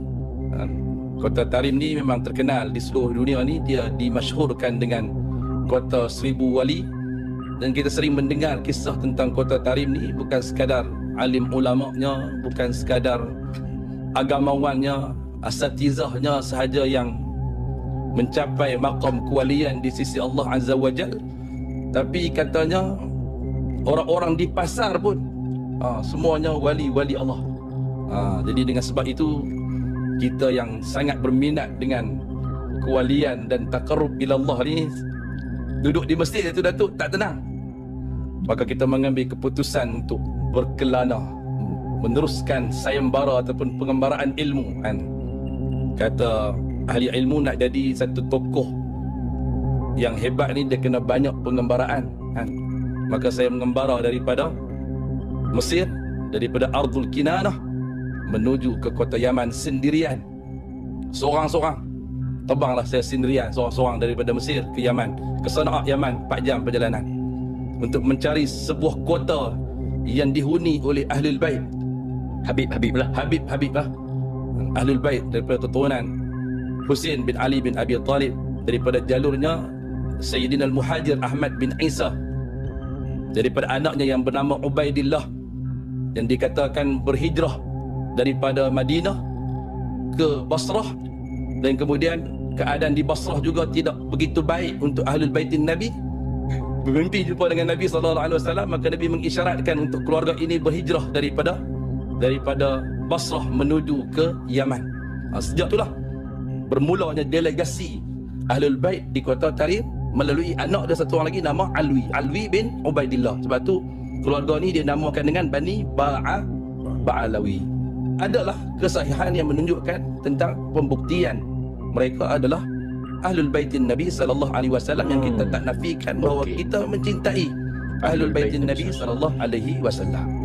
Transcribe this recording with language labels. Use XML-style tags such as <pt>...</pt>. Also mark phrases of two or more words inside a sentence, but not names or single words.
<ms>Kota Tarim ni memang terkenal di seluruh dunia ni, dia dimasyhurkan dengan kota Seribu Wali. Dan kita sering mendengar kisah tentang kota Tarim ni, bukan sekadar alim ulamanya, bukan sekadar agamawannya, asatizahnya sahaja yang mencapai maqam kewalian di sisi Allah</ms> <ar>عز وجل,</ar> <ms>tapi katanya orang-orang di pasar pun semuanya wali-wali Allah. Jadi dengan sebab itu, kita yang sangat berminat dengan kewalian dan</ms> <ar>تقرب إلى الله</ar> <ms>ni, duduk di masjid itu Datuk tak tenang. Maka kita mengambil keputusan untuk berkelana meneruskan sayembara ataupun pengembaraan ilmu kan. Kata ahli ilmu, nak jadi satu tokoh yang hebat ni dia kena banyak pengembaraan kan. Maka saya mengembara daripada Mesir, daripada Ardul Kinanah menuju ke kota Yaman sendirian, seorang-seorang. Terbanglah saya sendirian seorang-seorang daripada Mesir ke Yaman, ke Sana'a Yaman, 4 jam perjalanan, untuk mencari sebuah kota yang dihuni oleh Ahlul Bait. Habib lah. Habib lah. Ahlul Bait daripada keturunan Husain bin Ali bin Abi Talib, daripada jalurnya Sayyidina Al-Muhajir Ahmad bin Isa, daripada anaknya yang bernama Ubaidillah, yang dikatakan berhijrah daripada Madinah ke Basrah, dan kemudian keadaan di Basrah juga tidak begitu baik untuk</ms> <ar>أهل بيت النبي.</ar> <ms>Bermimpi jumpa dengan Nabi SAW, maka Nabi mengisyaratkan untuk keluarga ini berhijrah daripada Basrah menuju ke Yaman. Sejak itulah bermulanya delegasi Ahlul Bait di kota Tarim melalui anak dia satu orang lagi nama Alwi bin Ubaidillah. Sebab tu keluarga ni dia namakan dengan Bani Ba'alawi. Adalah kesahihan yang menunjukkan tentang pembuktian mereka adalah</ms> <ar>أهل بيت النبي صلى الله عليه وسلم,</ar> <ms>yang kita tak nafikan bahawa kita mencintai</ms> <ar>أهل بيت النبي صلى الله عليه وسلم.</ar>